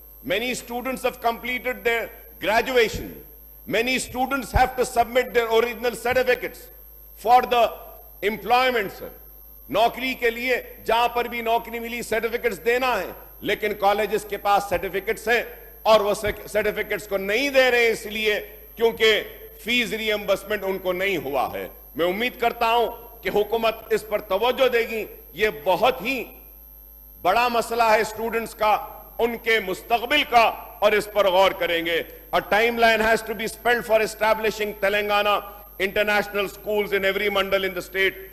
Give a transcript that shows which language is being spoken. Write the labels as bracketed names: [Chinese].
[English] Many students have completed their graduation. Many students have to submit their original certificates for the employment, sir. [Hindi] नौकरी के लिए जहां पर भी नौकरी मिली सर्टिफिकेट्स देना है, लेकिन कॉलेजेस के पास सर्टिफिकेट्स हैं और वो सर्टिफिकेट्स को नहीं दे रहे इसलिए क्योंकि फीस रिएम्बर्समेंट उनको नहीं हुआ है. मैं उम्मीद करता हूं कि हुकूमत इस पर तवज्जो देगी. ये बहुत ही बड़ा मसला है स्टूडेंट्स का, उनके मुस्तकबिल का, और इस पर गौर करेंगे. [English] A timeline has to be spelled for establishing Telangana international schools in every mandal in the state.